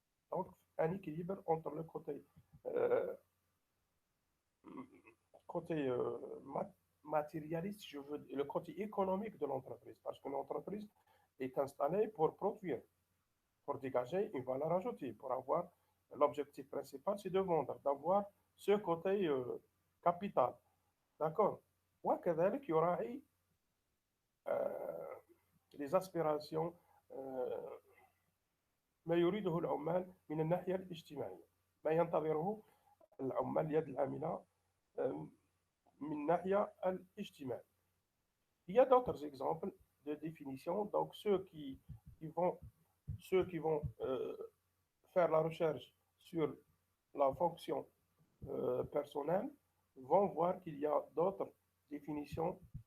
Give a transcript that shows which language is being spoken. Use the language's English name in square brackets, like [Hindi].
[French] Donc, un équilibre entre le côté matérialiste, je veux, le côté économique de l'entreprise, parce que l'entreprise est installée pour produire, pour dégager une valeur ajoutée, pour avoir l'objectif principal, c'est de vendre, d'avoir ce côté capital. D'accord. [Arabic] وكذلك يراعي [French] les aspirations [Arabic] ما يريده العمال من الناحية الاجتماعية، ما ينتظره العمال اليد العاملة من الناحية الاجتماعية. [French] Il y a d'autres exemples de définition. Donc, ceux qui vont ceux qui vont faire la recherche sur la fonction personnelle vont voir qu'il y a d'autres définitions.